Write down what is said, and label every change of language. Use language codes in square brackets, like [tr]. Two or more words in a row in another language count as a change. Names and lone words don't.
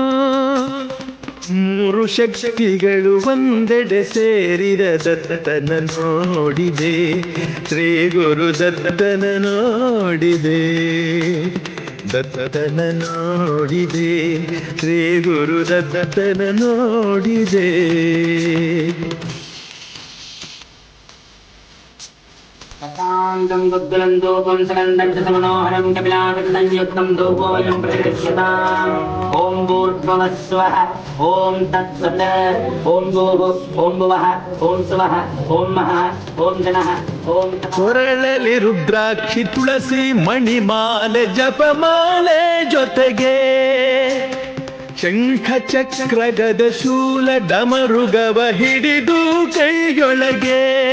[kn] ಮೂರು ಶಕ್ತಿಗಳು ಒಂದೆಡೆ ಸೇರಿದ ದತ್ತನ ನೋಡಿದೆ, ಶ್ರೀ ಗುರು ದತ್ತನ ನೋಡಿದೆ, ದತ್ತನ ನೋಡಿದೆ, ಶ್ರೀ ಗುರು ದತ್ತನ ನೋಡಿದೆ. [sa] ಪ್ರಶಾಂತಂ ಗುಗ್ಗುಲಂ ಧೂಪಂ ಸಗಂಧಂ ಚ ಸಮನೋಹರಂ ಕಪಿಲಾಕೃತಿಂ ಯುಕ್ತಂ ಧೂಪೋऽಯಂ ಪ್ರತಿಷ್ಠಿತಾಂ. ಓಂ ಭೂರ್ಭುವಃ ಸ್ವಃ, ಓಂ ತತ್ಸತ್, ಓಂ ಭೂಃ, ಓಂ ಭುವಃ, ಓಂ ಸುವಃ, ಓಂ ಮಹಃ, ಓಂ ಜನಃ, ಓಂ ತಪಃ. [kn] ಕೊರಳಲ್ಲಿ ರುದ್ರಾಕ್ಷಿ, ತುಳಸಿ, ಮಣಿಮಾಲೆ, ಜಪಮಾಲೆ ಜೊತೆಗೆ ಶಂಖ ಚಕ್ರ ಗದ ಶೂಲ ಡಮರುಗವ ಹಿಡಿದು ಕೈಯೊಳಗೆ